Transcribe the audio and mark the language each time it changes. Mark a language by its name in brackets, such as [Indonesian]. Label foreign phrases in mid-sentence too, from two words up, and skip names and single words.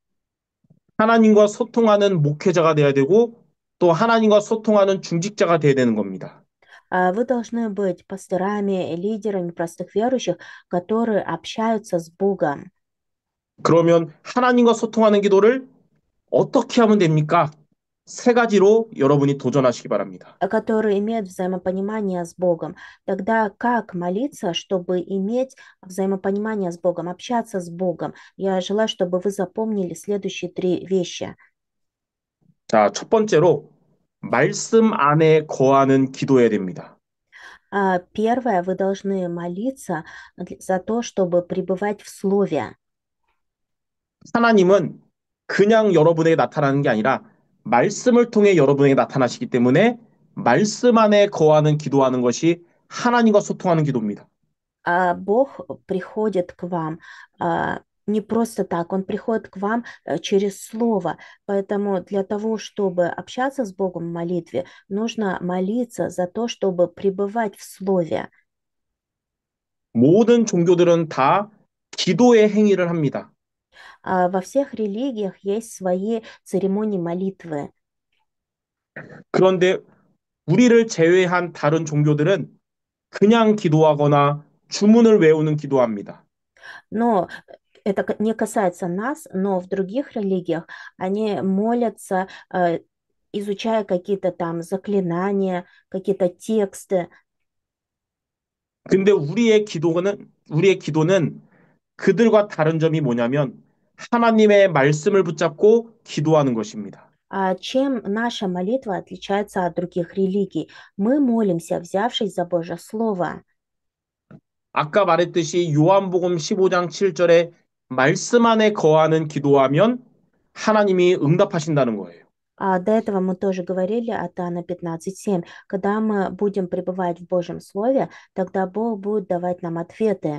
[Korean] 하나님과 소통하는 목회자가 돼야 되고 또 하나님과 소통하는 중직자가 돼야 되는 겁니다. [Russian] Вы должны быть пасторами, лидерами простых верующих, которые общаются с Богом. [Korean] 그러면 하나님과 소통하는 기도를 어떻게 하면 됩니까? 세 가지로 여러분이 도전하시기 바랍니다. [Russian] Которые имеют взаимопонимание с Богом. Тогда как молиться, чтобы иметь взаимопонимание с Богом, общаться с Богом? Я желаю, чтобы вы запомнили следующие три вещи. [Korean] 자, 첫 번째로 말씀 안에 거하는 기도해야 됩니다. [Russian] Первое, вы должны молиться за то, чтобы пребывать в Слове. [Korean] 하나님은 그냥 여러분에게 나타나는 게 아니라 말씀을 통해 여러분에게 나타나시기 때문에 말씀 안에 거하는 기도하는 것이 하나님과 소통하는 기도입니다. [Russian] Бог приходит к вам не просто так, Он приходит к вам через Слово. Поэтому для того, чтобы общаться с Богом в молитве, нужно молиться за то, чтобы пребывать в Слове. [Korean] 모든 종교들은 다 기도의 행위를 합니다. [Russian] Во всех религиях есть свои церемонии молитвы. [Korean] 그런데 우리를 제외한 다른 종교들은 그냥 기도하거나 주문을 외우는 기도합니다. [Russian] Но Это не касается нас, но в других религиях они молятся, изучая какие-то там заклинания, какие-то тексты. [Korean] 근데 우리의 기도는 그들과 다른 점이 뭐냐면 하나님의 말씀을 붙잡고 기도하는 것입니다. [Russian] А чем наша молитва отличается от других религий? Мы молимся, взявшись за Божье Слово. [Korean] 아까 말했듯이 요한복음 15장 7절에 말씀 안에 거하는 기도하면 하나님이 응답하신다는 거예요. [Russian] А до этого мы тоже говорили от Иоанна 15:7. Когда мы будем пребывать в Божьем Слове, тогда Бог будет давать нам ответы.